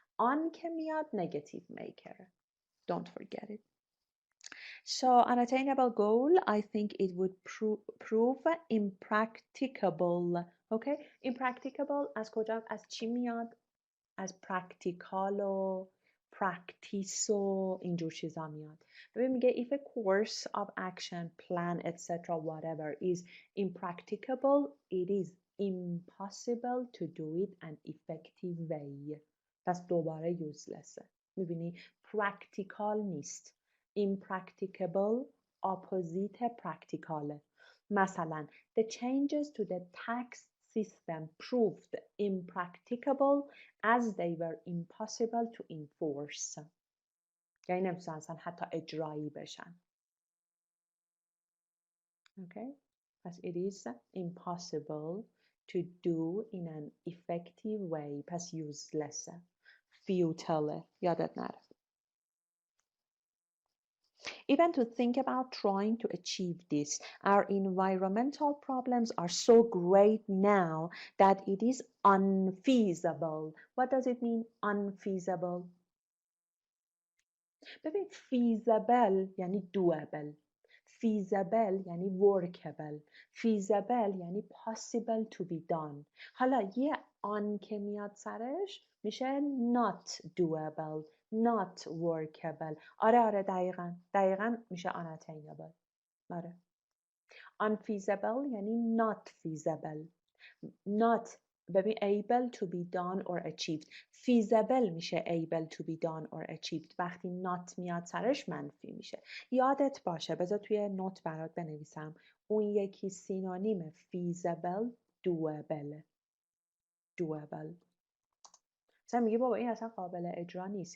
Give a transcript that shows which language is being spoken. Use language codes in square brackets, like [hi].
[en] On [fa] که میاد [en] negative maker. Don't forget it. So unattainable goal, I think it would prove impracticable. Okay? [fa] Impracticable از کجا؟ از چی میاد؟ از practical و practice و اینجور چیزا میاد. ببین میگه [en] if a course of action, plan, etc. whatever is impracticable, it is impossible to do it an effective way. [fa] پس دوباره useless. میبینی practical نیست. [en] Impracticable opposite practical. مثلا the changes to the tax system proved impracticable as they were impossible to enforce. [fa] یعنی نمیتونن اصلا حتی اجرایی بشن. [en] Okay? پس it is impossible to do in an effective way. [fa] پس useless. Futile. یادت نره. [en] Even to think about trying to achieve this, our environmental problems are so great now that it is unfeasible. What does it mean, unfeasible? ببین feasible یعنی doable. Feasible یعنی workable. Feasible یعنی possible to be done. [fa] حالا یه on که میاد سرش میشه [en] not doable, not workable. [fa] آره دقیقاً میشه unattainable. آره. [en] Unfeasible یعنی not feasible. Not ببین able to be done or achieved. Feasible میشه able to be done or achieved. [fa] وقتی not میاد سرش منفی میشه. یادت باشه بذار توی نوت برات بنویسم. اون یکی سینونیم feasible doable. مثلا میگه بابا این اصلا قابل اجرا نیست.